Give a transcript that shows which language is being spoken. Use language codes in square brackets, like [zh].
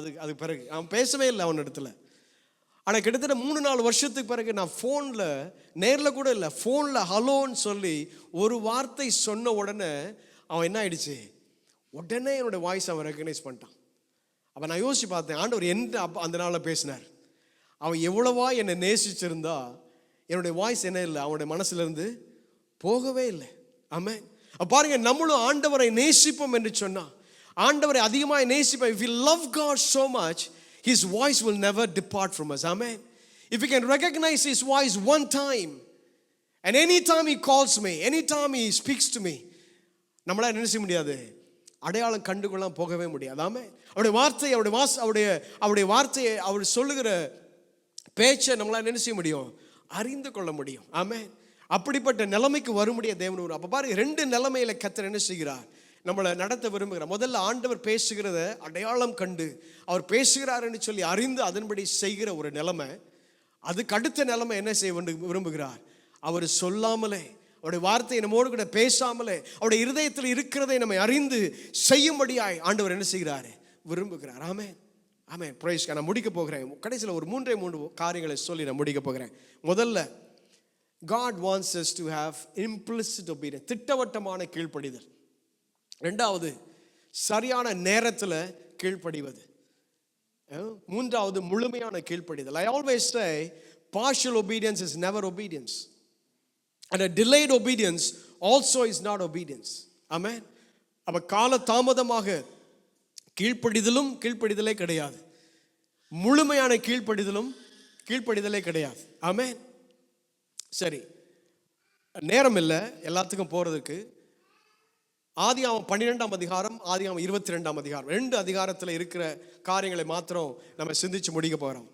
[ta] அது பிறகு அவன் பேசவே இல்லை அவன் இடத்துல. ஆனால் கிட்டத்தட்ட 3-4 வருஷத்துக்கு பிறகு நான் ஃபோனில், நேரில் கூட இல்லை, ஃபோனில் ஹலோன்னு சொல்லி ஒரு வார்த்தை சொன்ன உடனே அவன் என்ன ஆயிடுச்சு? உடனே என்னோடய வாய்ஸ் அவன் ரெக்கக்னைஸ் பண்ணிட்டான். அப்போ நான் யோசிச்சு பார்த்தேன், ஆண்டவர் என்ன அப்போ அந்த நாளில் பேசினார். அவன் எவ்வளவா என்னை நேசிச்சிருந்தா என்னுடைய வாய்ஸ் என்ன இல்லை, அவனுடைய மனசுலேருந்து போகவே இல்லை. ஆமென். பாருங்க, நம்மளும் ஆண்டவரை நேசிப்போம் என்று சொன்னா, ஆண்டவரை அதிகமாக நேசிப்போம். [en] If we love God so much, His voice will never depart from us. Amen. If we can recognize His voice one time, and anytime He calls me, anytime He speaks to me, [ta] நம்மளால என்ன செய்ய முடியாது, அடையாளம் கண்டுகொள்ளாம போகவே முடியாது. ஆமென். அவருடைய வார்த்தை, அவருடைய வார்த்தையை, அவர் சொல்லுகிற பேச்சை நம்மளால என்ன செய்ய முடியும், அறிந்து கொள்ள முடியும். ஆமென். அப்படிப்பட்ட நிலைமைக்கு வரும்படிய தேவன். அப்போ பாருங்க, 2 நிலைமையில கர்த்தர் என்ன செய்கிறார், நம்மளை நடத்த விரும்புகிறார். முதல்ல ஆண்டவர் பேசுகிறத அடையாளம் கண்டு அவர் பேசுகிறாருன்னு சொல்லி அறிந்து அதன்படி செய்கிற ஒரு நிலைமை. அதுக்கு அடுத்த நிலைமை என்ன செய்ய விரும்புகிறார், அவர் சொல்லாமலே, அவருடைய வார்த்தையை நம்மோடு கூட பேசாமலே, அவருடைய இருதயத்தில் இருக்கிறதை நம்மை அறிந்து செய்யும்படியாய் ஆண்டவர் என்ன செய்கிறார், விரும்புகிறார். ஆமென். ஆமென். பிரைஸ். நான் முடிக்க போகிறேன். கடைசியில் ஒரு 3 காரியங்களை சொல்லி நான் முடிக்க போகிறேன். முதல்ல, [en] God wants us to have implicit obedience, [ta] திட்டவட்டமான கீழ்ப்படிதல். ரெண்டாவது, சரியான நேரத்தில் கீழ்ப்படிவது. மூன்றாவது, முழுமையான கீழ்ப்படிதல். [en] I always say partial obedience is never obedience, and a delayed obedience also is not obedience. Amen. [ta] அப்ப கால தாமதமாக கீழ்ப்படிதலும் கீழ்ப்படிதலே கிடையாது, முழுமையான கீழ்ப்படிதலே கிடையாது. ஆமென். சரி, நேரம் இல்லை எல்லாத்துக்கும் போகிறதுக்கு. ஆதியாகமம் 12ஆம் அதிகாரம், ஆதியாகமம் 22ஆம் அதிகாரம், 2 அதிகாரத்தில் இருக்கிற காரியங்களை மாத்திரம் நம்ம சிந்திச்சு முடிக்க போகிறோம்.